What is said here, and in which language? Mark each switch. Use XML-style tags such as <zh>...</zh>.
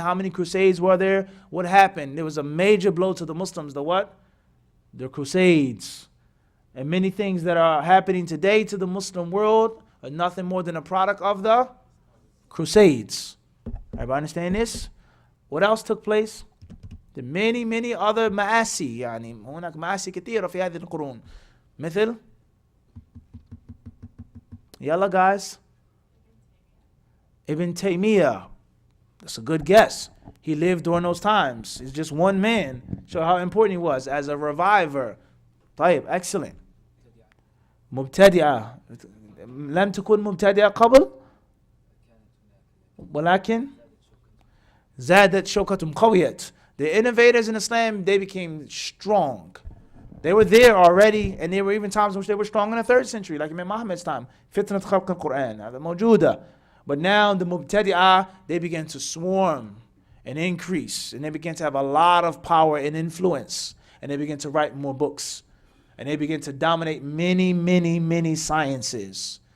<en>How many Crusades were there? What happened? There was a major blow to the Muslims. The what? The Crusades. And many things that are happening today to the Muslim world are nothing more than a product of the Crusades. Everybody understand this? What else took place? The many other</en> <ar>مآسي يعني هناك مآسي كثيرة في هذه القرون مثل يلا guys Ibn Taymiyyah.</ar> <en>That's a good guess. He lived during those times. He's just one man. Show how important he was as a reviver. طيب, excellent.</en> <ar>مبتدئة لم تكن مبتدئة قبل ولكن زادت شوكتهم قويت.</ar> <en>The innovators in Islam, they became strong. They were there already, and there were even times in which they were strong in the 3rd century, like Imam Muhammad's time. Fitnat Khalq al-Quran, موجودة. But now the Mubtadi'ah, they began to swarm and increase, and they began to have a lot of power and influence, and they began to write more books, and they began to dominate many sciences.</en>